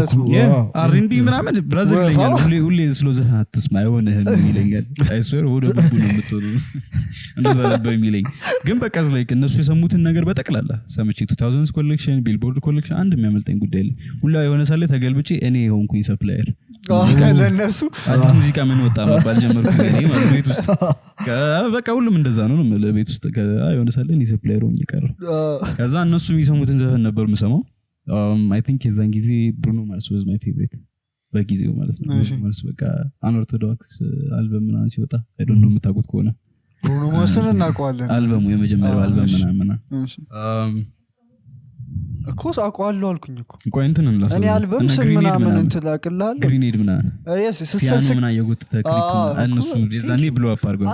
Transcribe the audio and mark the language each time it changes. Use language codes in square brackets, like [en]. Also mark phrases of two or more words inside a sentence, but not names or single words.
[am] አርንቢ ምናምን ብራዘር ይለኛል ሁሌ ስሎ ዘፈን አትስማ አይሆንህም ይለኛል አይስዌር ወደ ልቡ ነው የምትሆኑ እንደዛ ነበር የሚለኝ ግን በቃ like እነሱ የሰሙትን ነገር በጠቅላላ ሰምቼ [en] 2000s collection Billboard collection [am] አንድ የሚያመልጠኝ ጉዳይ የለም ሁላ የሆነ ሳለ ተገልብጬ እኔ ሆንኩኝ ሰፕላየር ለነሱ አዲስ ሙዚቃ ምን ወጣ መባል ጀመርኩኝ እኔ ማለት ቤት ውስጥ በቃ ሁሉም እንደዛ ነው ቤት ውስጥ የሆነ ሳለ እኔ ሰፕላየር ሆኜ ቀረሁ ከዛ እነሱ የሚሰሙትን ዘፈን ነበር የምሰማው [en] I think [am] የዛን ጊዜ ብሩኖ ማርስ [en] was my favorite [am] በጊዜው ማለት ነው ማርስ በቃ አንኦርቶዶክስ አልበም ምናምን ሲወጣ [en] I don't know [am] የምታውቁት ከሆነ ብሩኖ ማርስን እናውቀዋለን አልበሙ የመጀመሪያው አልበም ምናምን እኮ አውቀዋለሁ አልኩኝ እኮ ቆይ እንትን እንላስ እኔ አልበም ስም ምናምን እንትን ላቅልሃል ግሪኔድ ምናምን ፒያኖ ምናምን የጎተተ ክሊፕ እነሱ የዛኔ ብሎ አፕ አድርገው